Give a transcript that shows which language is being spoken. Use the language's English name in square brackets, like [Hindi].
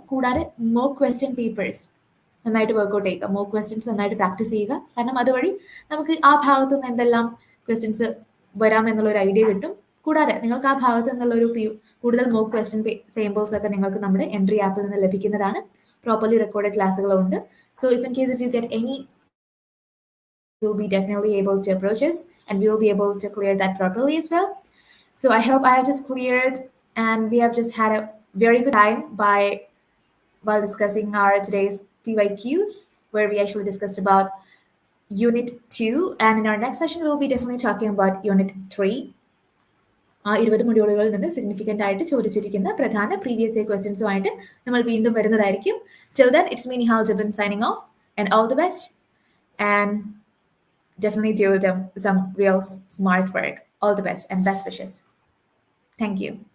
[Malayalam] കൂടാതെ mock question papers നന്നായിട്ട് workout ചെയ്യുക, മോക്ക് ക്വസ്റ്റ്യൻസ് നന്നായിട്ട് പ്രാക്ടീസ് ചെയ്യുക. കാരണം അതുവഴി നമുക്ക് ആ ഭാഗത്ത് നിന്ന് എന്തെല്ലാം ക്വസ്റ്റ്യൻസ് വരാം എന്നുള്ളൊരു ഐഡിയ കിട്ടും. കൂടാതെ നിങ്ങൾക്ക് ആ ഭാഗത്ത് നിന്നുള്ളൊരു കൂടുതൽ മോക്ക് ക്വസ്റ്റ്യൻ സാമ്പിൾസ് ഒക്കെ നിങ്ങൾക്ക് നമ്മുടെ എൻട്രി ആപ്പിൽ നിന്ന് ലഭിക്കുന്നതാണ്. Properly recorded ക്ലാസ്സുകളുണ്ട്. [English] So if in case if you get any, you will be definitely able to approach us and we will be able to clear that properly as well. So I hope I have just cleared and we have just had a very good time while discussing our today's PYQs, where we actually discussed about Unit 2, and in our next session we will be definitely talking about Unit 3. [Malayalam] ആ 20 മൊഡ്യൂളുകളിൽ നിന്ന് significant ആയിട്ട് ചോദിച്ചിരിക്കുന്ന പ്രധാന previous year ക്വസ്റ്റ്യൻസുമായിട്ട് നമ്മൾ വീണ്ടും വരുന്നതായിരിക്കും. [English] Till then, it's me Nihal Jabin signing off, and all the best, and definitely do some real smart work. All the best and best wishes. Thank you.